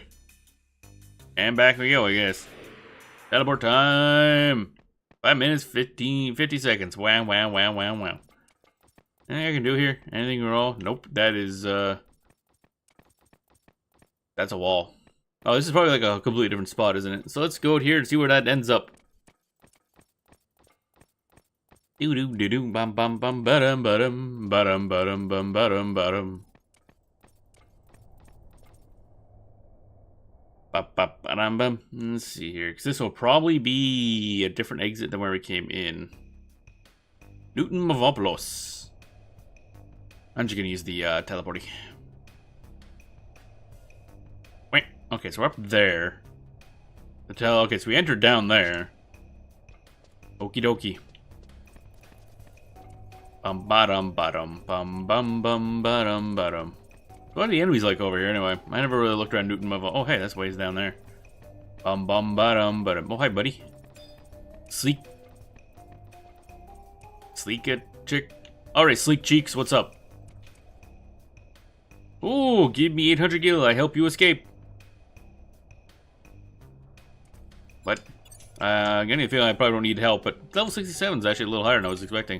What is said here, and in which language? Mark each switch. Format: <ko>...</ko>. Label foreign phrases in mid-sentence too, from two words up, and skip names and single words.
<en>And back we go, I guess. Teleport time! 5 minutes, 50 seconds. Wow. Anything I can do here? Anything at all? Nope. That is, that's a wall. Oh, this is probably like a completely different spot, isn't it? So let's go out here and see where that ends up. Doo-doo-doo-doo, bum-bum-bum, ba-dum-ba-dum, ba-dum-ba-dum-bum, ba-dum-ba-dum. Let's see here, because this will probably be a different exit than where we came in. Newton Mavopoulos. I'm just gonna use the teleporting. Wait, okay, so we're up there. Okay, so we entered down there. Okie dokie. Bum-ba-dum-ba-dum. What are the enemies like over here anyway? I never really looked around Newton Mavo. Oh, hey, that's ways down there. Bum-bum-ba-dum-ba-dum. Oh, hi, buddy. Sleek chick. Alright, Sleek Cheeks, what's up? Ooh, give me 800 gil. I help you escape. But, I'm getting a feeling I probably don't need help, but level 67 is actually a little higher than I was expecting.</en>